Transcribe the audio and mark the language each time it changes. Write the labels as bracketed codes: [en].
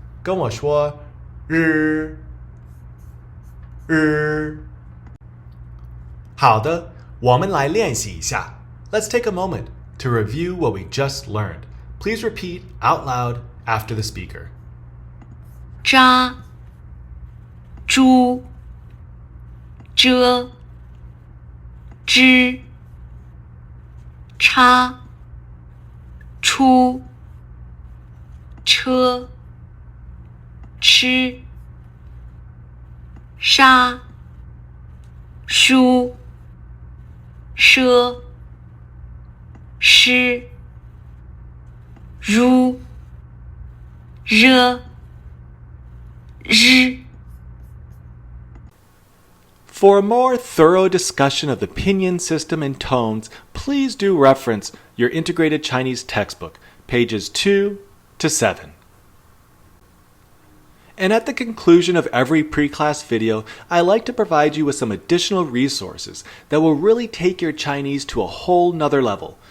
[zh] 跟我说日好的，我们来练习一下。 [en] Let's take a moment to review what we just learned. Please repeat out loud after the speaker. [zh] 扎 猪 遮 枝 插 出 车 吃杀 书 奢 诗 如 热 日 [en] For a more thorough discussion of the pinyin system and tones, please do reference your Integrated Chinese textbook, pages 2 to 7. And at the conclusion of every pre-class video, I like to provide you with some additional resources that will really take your Chinese to a whole nother level.